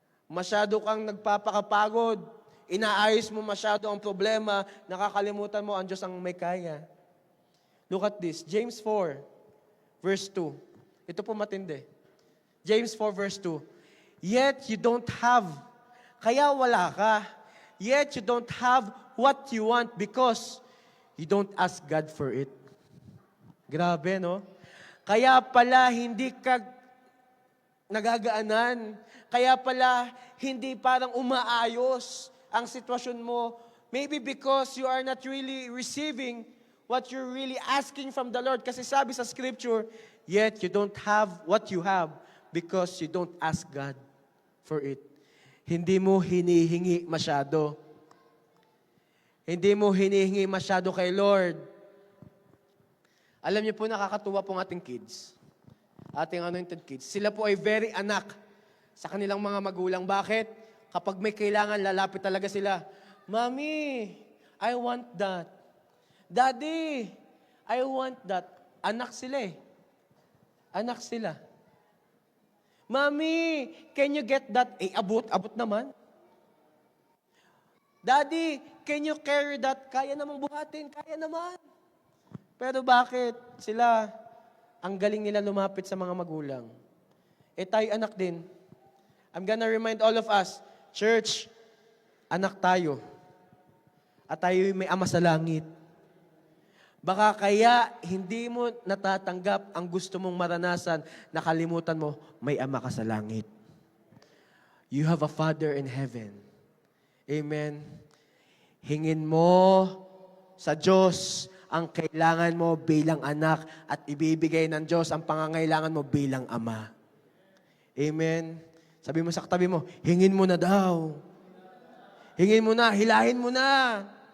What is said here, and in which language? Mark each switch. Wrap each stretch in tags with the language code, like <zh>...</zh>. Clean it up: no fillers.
<tl>Masyado kang nagpapakapagod, inaayos mo masyado ang problema, nakakalimutan mo, ang Diyos ang may kaya.</tl> <en>Look at this, James 4, verse 2.</en> <tl>Ito po matindi.</tl> <en>James 4, verse 2. Yet you don't have,</en> <tl>kaya wala ka.</tl> <en>Yet you don't have what you want because you don't ask God for it.</en> <tl>Grabe, no? Kaya pala hindi ka nagagaanan. Kaya pala hindi parang umaayos ang sitwasyon mo.</tl> <en>Maybe because you are not really receiving what you're really asking from the Lord.</en> <tl>Kasi sabi sa scripture,</tl> <en>yet you don't have what you have because you don't ask God for it.</en> <tl>Hindi mo hinihingi masyado. Hindi mo hinihingi masyado kay Lord. Alam niyo po, nakakatuwa pong ating kids. Ating anointed kids. Sila po ay very anak sa kanilang mga magulang. Bakit? Kapag may kailangan, lalapit talaga sila.</tl> <en>Mommy, I want that. Daddy, I want that.</en> <tl>Anak sila eh. Anak sila.</tl> <en>Mommy, can you get that?</en> <tl>Eh, abot naman.</tl> <en>Daddy, can you carry that?</en> <tl>Kaya namang buhatin, kaya naman. Pero bakit sila, ang galing nila lumapit sa mga magulang? Eh tayo anak din.</tl> <en>I'm gonna remind all of us, church,</en> <tl>anak tayo. At tayo may Ama sa langit. Baka kaya hindi mo natatanggap ang gusto mong maranasan, nakalimutan mo, may Ama ka sa langit.</tl> <en>You have a Father in heaven.</en> <tl>Amen. Hingin mo sa Diyos ang kailangan mo bilang anak at ibibigay ng Diyos ang pangangailangan mo bilang ama. Amen. Sabi mo sa katabi mo, hingin mo na daw. Hingin mo na, hilahin mo na.</tl>